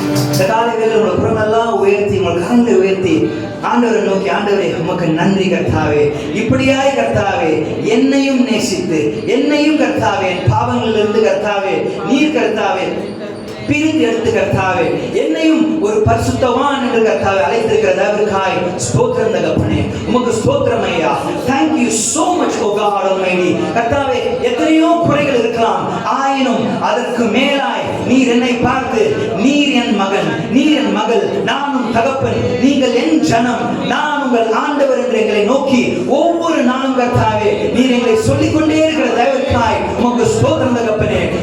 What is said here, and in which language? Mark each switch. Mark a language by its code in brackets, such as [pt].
[ta] இந்த காலைகளில் உங்கள் புறமெல்லாம் உயர்த்தி, உங்கள் கரங்களை உயர்த்தி ஆண்டவரை நோக்கி, ஆண்டவரே உமக்கு நன்றி கர்த்தாவே. இப்படியாய் கர்த்தாவே என்னையும் நேசித்து, என்னையும் கர்த்தாவே என் பாவங்களிலிருந்து கர்த்தாவே நீர் கர்த்தாவே பிரிந்து எடுத்து கர்த்தாவே என்னையும் ஒரு பரிசுத்தவான் என்று கர்த்தாவே அழைத்திருக்கிற தேவனுக்காய் ஸ்தோத்திரம் தகப்பனே. உமக்கு ஸ்தோத்திரம் ஐயா. [en] Thank you so much oh God Almighty. [ta] கர்த்தாவே எத்தனையோ குறைகள் இருக்கலாம், ஆயினும் அதற்கு மேலாய் நீர் என்னை பார்த்து, நீர் என் மகன், நீர் என் மகள், நானும் தகப்பன், நீங்கள் என் ஜனம், நான் உங்கள் ஆண்டவர் என்று எங்களை நோக்கி ஒவ்வொரு நாளும் கர்த்தாவே நீர் எங்களை சொல்லிக்கொண்டே இருக்கிற தேவனுக்காய் உமக்கு ஸ்தோத்திரம் தகப்பனே.